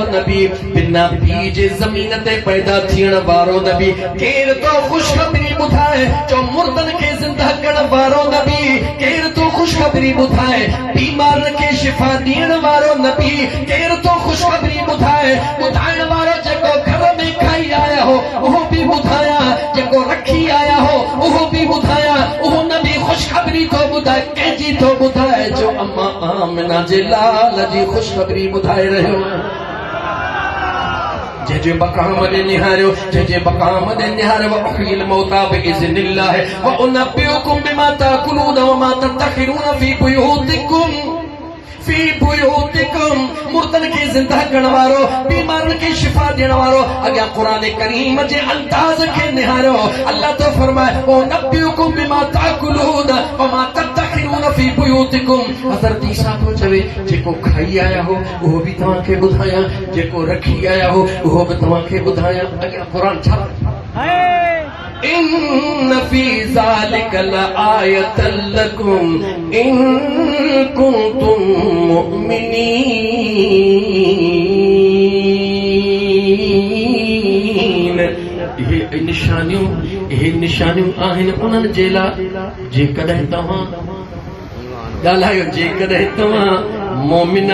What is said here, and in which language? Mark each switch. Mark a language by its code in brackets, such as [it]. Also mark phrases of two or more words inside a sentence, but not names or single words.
[sd] नबी बिना बीज ज़मीन ते पैदा थियण वारो नबी केर तो ख़ुशख़बरी ॿुधाए जो मुर्दन खे ज़िंदा करण वारो नबी केर तो ख़ुशख़बरी ॿुधाए बीमार खे शिफ़ा ॾियण वारो नबी केर तो ख़ुशख़बरी ॿुधाइण वारो जेको घर में खाई आया हो उहो बि ॿुधायां जेको रखी आया हो उहो बि ॿुधायां उहो नबी ख़ुशख़बरी तो ॿुधाए कंहिंजी तो ॿुधाए जो अम्मा आमिना जे लाल जी ख़ुशख़बरी ॿुधाए रहियो जे मकाम दे निहारियो जे मकाम दे निहारियो [ar] وأحيي الموتى بإذن الله وأنبئكم بما تأكلون وما تدخرون في [sd] बुयूतिकुम मुर्दन के जिंदा करण वारो बीमारन के शिफा देण वारो अॻियां क़ुरान करीम जे अंदाज़ के निहारियो अल्लाह तो फरमाए [ar] وأنبئكم بما تأكلون وما تدخرون في بيوتكم [sd] हज़रत ईसा तो चवे जेको खाई आया हो उहो भी तव्हां खे ॿुधायां जेको रखी आया हो उहो भी तव्हां खे ॿुधायां अॻियां क़ुरान छा [ar] إن في ذلك لآية لكم إن كنتم مؤمنين [sd] ये निशानियूं आहिनि उन्हनि जे लाइ जेकॾहिं तव्हां ॻाल्हायो जेकॾहिं तव्हां मोमिन